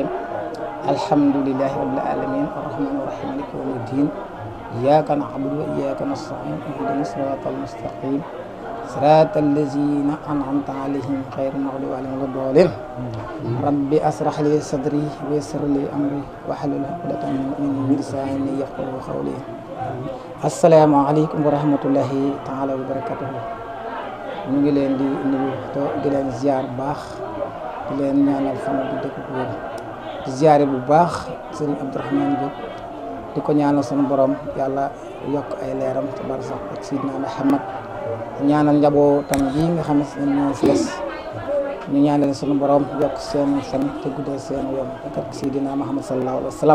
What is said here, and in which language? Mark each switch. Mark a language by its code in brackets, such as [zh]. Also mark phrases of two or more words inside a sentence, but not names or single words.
[ar] الحمد لله رب العالمين الرحمن الرحيم مالك يوم الدين إياك نعبد وإياك نستعين اهدنا الصراط المستقيم صراط الذين أنعمت عليهم غير المغضوب عليهم ولا الضالين. ربي أشرح لي صدري ويسر لي أمري واحلل عقدة من لساني يفقهوا قولي. السلام عليكم ورحمة الله تعالى وبركاته. [wo] ñu ngi leen di nuyu di leen ziar bu baax di leen ñaanal fan bu dëkk bu wér di ziare bu baax sëriñ Abdourahmane Diop di ko ñaanal sunu borom yàlla yokk ay leeram ci barsax ak Sidina Muhammad ñaanal njabootam gi nga xam ne ñoo fi des ñu ñaanal sunu borom yokk seen fan te guddal seen yoon ak Sidina Muhammad [ar] صلى الله عليه وسلم.